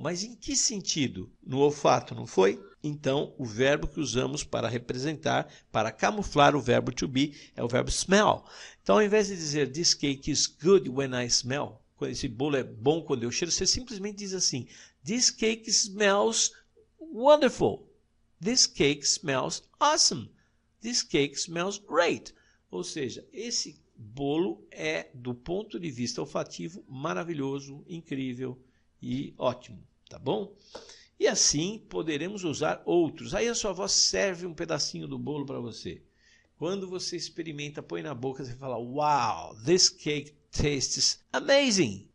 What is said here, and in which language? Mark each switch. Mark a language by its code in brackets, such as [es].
[pt] Mas em que sentido? No olfato, não foi? Então, o verbo que usamos para representar, para camuflar o verbo to be, é o verbo smell. Então, ao invés de dizer, [en] this cake is good when I smell, [pt] esse bolo é bom quando eu cheiro, você simplesmente diz assim, [en] this cake smells wonderful. This cake smells awesome. This cake smells great. [pt] Ou seja, esse bolo é, do ponto de vista olfativo, maravilhoso, incrível e ótimo, tá bom? E assim poderemos usar outros. Aí a sua avó serve um pedacinho do bolo para você. Quando você experimenta, põe na boca, você fala, [en] wow, this cake tastes amazing.